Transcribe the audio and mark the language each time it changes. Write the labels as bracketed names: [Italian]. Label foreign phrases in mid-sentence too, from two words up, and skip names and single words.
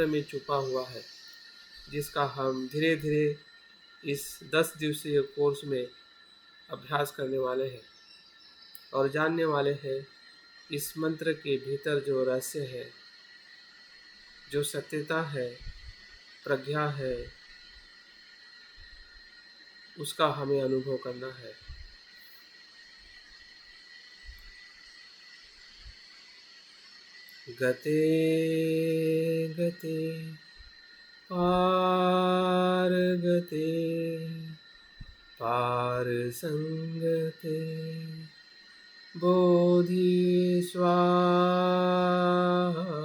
[Hindi] में छुपा हुआ है, जिसका हम धीरे धीरे इस 10 दिवसीय कोर्स में अभ्यास करने वाले हैं और जानने वाले हैं इस मंत्र के भीतर जो रहस्य है, जो सत्यता है, प्रज्ञा है, उसका हमें अनुभव करना है। [Sanskrit] गते गते पार गते पार संगते बोधि स्वाहा।